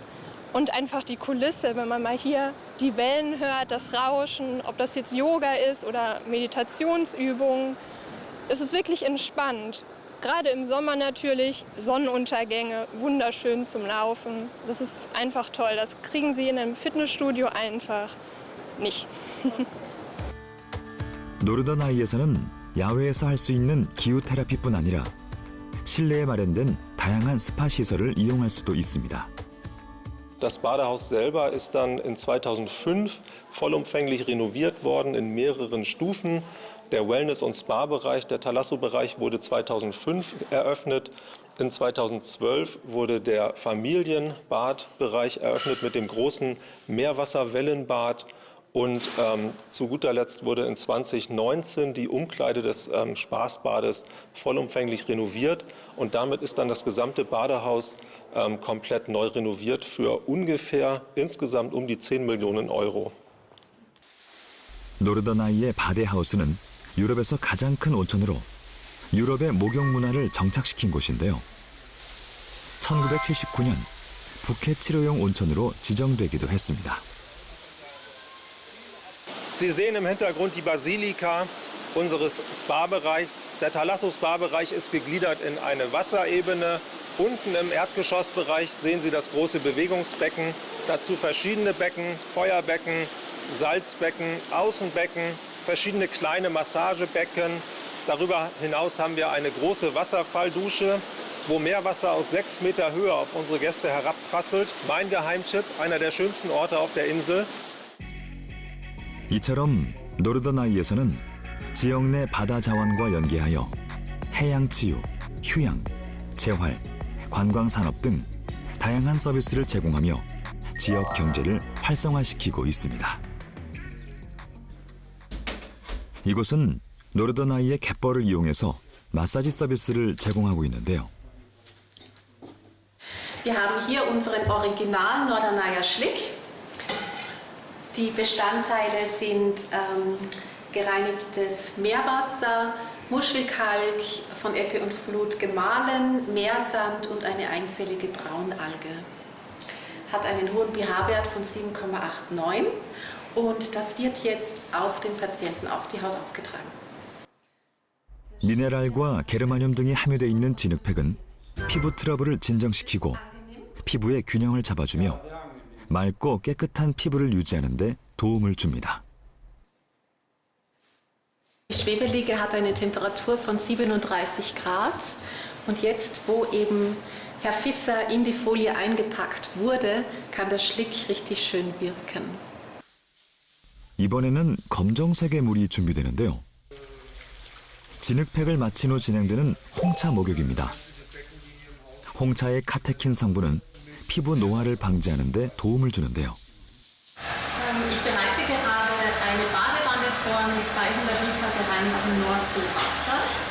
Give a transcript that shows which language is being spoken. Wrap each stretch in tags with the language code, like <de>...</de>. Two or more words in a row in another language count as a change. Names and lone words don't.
<de>Und einfach die Kulisse, wenn man mal hier die Wellen hört, das Rauschen, ob das jetzt Yoga ist oder Meditationsübungen, es ist wirklich entspannt. Gerade im Sommer natürlich, Sonnenuntergänge, wunderschön zum Laufen. Das ist einfach toll. Das kriegen Sie in einem Fitnessstudio einfach nicht.</de> <ko>노르더나이에서는 야외에서 할 수 있는 기후 테라피뿐 아니라 실내에 마련된 다양한 스파 시설을 이용할 수도 있습니다.</ko> <de>Das Badehaus selber ist dann in 2005 vollumfänglich renoviert worden in mehreren Stufen. Der Wellness- und Spa-Bereich, der Thalasso-Bereich, wurde 2005 eröffnet. In 2012 wurde der Familienbadbereich eröffnet mit dem großen Meerwasserwellenbad. Und zu guter Letzt wurde in 2019 die Umkleide des Spaßbades vollumfänglich renoviert. Und damit ist dann das gesamte Badehaus komplett neu renoviert für ungefähr insgesamt um die 10 Millionen Euro.</de> <ko>노르더나이의 바데하우스는 유럽에서 가장 큰 온천으로 유럽의 목욕 문화를 정착시킨 곳인데요. 1979년 북해 치료용 온천으로 지정되기도 했습니다.</ko> <de>Sie sehen im Hintergrund die Basilika unseres Spa-Bereichs. Der Thalasso-Spa-Bereich ist gegliedert in eine Wasserebene. Unten im Erdgeschossbereich sehen Sie das große Bewegungsbecken, dazu verschiedene Becken, Feuerbecken, Salzbecken, Außenbecken, verschiedene kleine Massagebecken. Darüber hinaus haben wir eine große Wasserfalldusche, wo Meerwasser aus 6 Meter Höhe auf unsere Gäste herabprasselt. Mein Geheimtipp, einer der schönsten Orte auf der Insel.</de> <ko>이처럼 노르더나이에서는 지역 내 바다 자원과 연계하여 해양 치유, 휴양, 재활, 관광 산업 등 다양한 서비스를 제공하며 지역 경제를 활성화시키고 있습니다. 이곳은 노르더나이의 갯벌을 이용해서 마사지 서비스를 제공하고 있는데요.</ko> <de>Wir haben hier unseren Original Norderneier Schlick. Die Bestandteile sind gereinigtes Meerwasser, Muschelkalk, von Ebbe und Flut gemahlen, Meersand und eine einzellige Braunalge. Hat einen hohen pH-Wert von 7,89 und das wird jetzt auf den Patienten auf die Haut aufgetragen.</de> <ko>미네랄과 게르마늄 등이 함유되어 있는 진흙팩은 피부 트러블을 진정시키고 피부의 균형을 잡아주며 맑고 깨끗한 피부를 유지하는 데 도움을 줍니다.</ko> <de>Die Schwebeliege hat eine Temperatur von 37 Grad und jetzt, wo eben Herr Visser in die Folie eingepackt wurde, kann der Schlick richtig schön wirken.</de> <ko>이번에는 검정색의 물이 준비되는데요. 진흙팩을 마친 후 진행되는 홍차 목욕입니다. 홍차의 카테킨 성분은 피부 노화를 방지하는 데 도움을 주는데요.</ko> <de>Ich bereite gerade eine Badewanne vor mit 200 Liter gereinigtem Nordseewasser.</de>